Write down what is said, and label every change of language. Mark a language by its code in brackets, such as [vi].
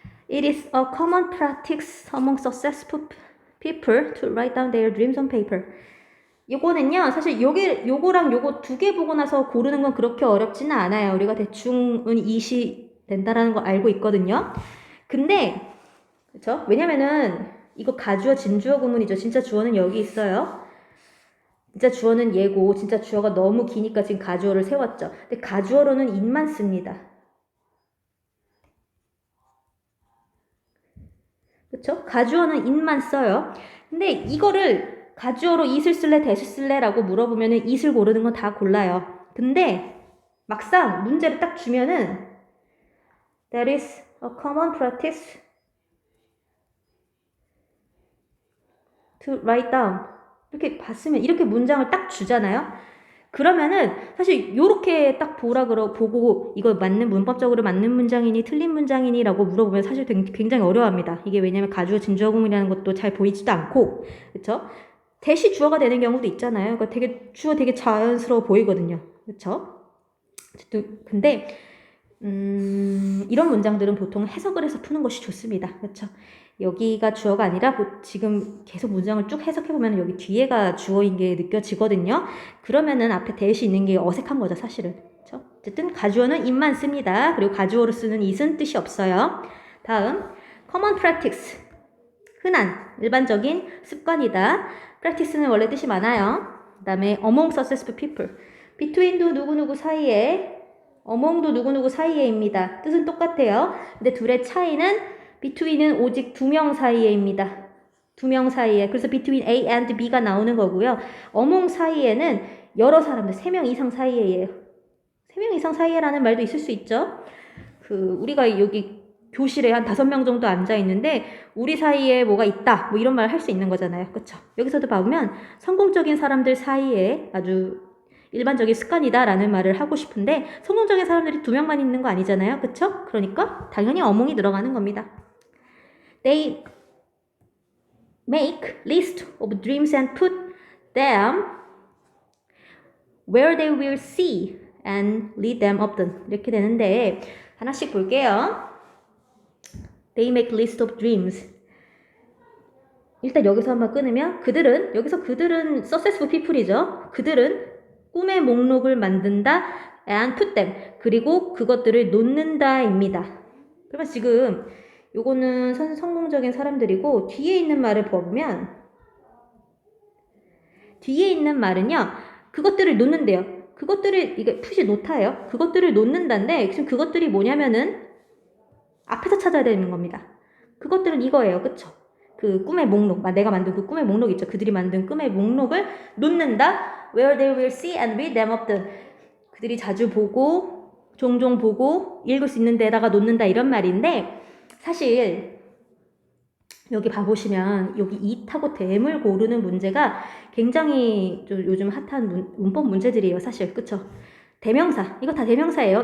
[en] It is a common practice among successful people to write down their dreams on paper. [ko] 요거는요, 사실 요거랑 요거 두 개 보고 나서 고르는 건 그렇게 어렵지는 않아요. 우리가 대충은 이시 된다라는 거 알고 있거든요. 근데, 그쵸? 왜냐면은, 이거 가주어, 진주어 구문이죠. 진짜 주어는 여기 있어요. 진짜 주어는 얘고, 진짜 주어가 너무 기니까 지금 가주어를 세웠죠. 근데 가주어로는 it만 씁니다. 그쵸? 가주어는 it만 써요. 근데 이거를 가주어로 it을 쓸래, that을 쓸래? 라고 물어보면은 it을 고르는 건 다 골라요. 근데 막상 문제를 딱 주면은 [en] That is a common practice to write down. [ko] 이렇게 봤으면 이렇게 문장을 딱 주잖아요. 그러면은 사실 요렇게 딱 보고 이거 문법적으로 맞는 문장이니 틀린 문장이니 라고 물어보면 사실 굉장히 어려워합니다. 이게 왜냐면 가주어 진주어 구문이라는 것도 잘 보이지도 않고, 그쵸? 대시 주어가 되는 경우도 있잖아요. 그러니까 주어 되게 자연스러워 보이거든요. 그쵸? 근데 이런 문장들은 보통 해석을 해서 푸는 것이 좋습니다. 그렇죠? 여기가 주어가 아니라 지금 계속 문장을 쭉 해석해보면 여기 뒤에가 주어인 게 느껴지거든요. 그러면은 앞에 대시 있는 게 어색한 거죠, 사실은. 그렇죠? 어쨌든 가주어는 it만 씁니다. 그리고 가주어로 쓰는 it은 뜻이 없어요. [en] 다음, common practice. [ko] 흔한, 일반적인 습관이다. practice는 원래 뜻이 많아요. [en] 그 다음에 among successful people. [ko] between도 누구누구 사이에, among도 누구누구 사이에입니다. 뜻은 똑같아요. 근데 둘의 차이는 between은 오직 두 명 사이에입니다. 두 명 사이에. 그래서 [en] between A and B [ko] 가 나오는 거고요. among 사이에는 여러 사람들, 3명 이상 사이에예요. 3명 이상 사이에라는 말도 있을 수 있죠. 우리가 여기 교실에 한 5명 정도 앉아 있는데 우리 사이에 뭐가 있다. 뭐 이런 말 할 수 있는 거잖아요. 그쵸? 여기서도 보면 성공적인 사람들 사이에 아주 일반적인 습관이다 라는 말을 하고 싶은데 성공적인 사람들이 2명만 있는 거 아니잖아요. 그쵸? 그러니까 당연히 among이 들어가는 겁니다. [en] They make list of dreams and put them where they will see and lead them often. [ko] 이렇게 되는데 하나씩 볼게요. [en] They make list of dreams. [ko] 일단 여기서 한번 끊으면 여기서 그들은 [en] successful people [ko] 이죠. 그들은 꿈의 목록을 만든다 [en] and put them. [ko] 그리고 그것들을 놓는다입니다. 그러면 지금 요거는 성공적인 사람들이고 뒤에 있는 말을 보면 뒤에 있는 말은요. 그것들을 놓는데요. 이게 푸시 놓다예요. 그것들을 놓는다인데 지금 그것들이 뭐냐면은 앞에서 찾아야 되는 겁니다. 그것들은 이거예요. 그쵸? 그 꿈의 목록, 내가 만든 그 꿈의 목록 있죠. 그들이 만든 꿈의 목록을 놓는다. [en] Where they will see and read them often. [ko] 그들이 자주 보고 종종 보고 읽을 수 있는 데다가 놓는다 이런 말인데 사실 여기 봐보시면 여기 it하고 them을 고르는 문제가 굉장히 좀 요즘 핫한 문법 문제들이에요. 사실 그쵸? 대명사. 이거 다 대명사예요.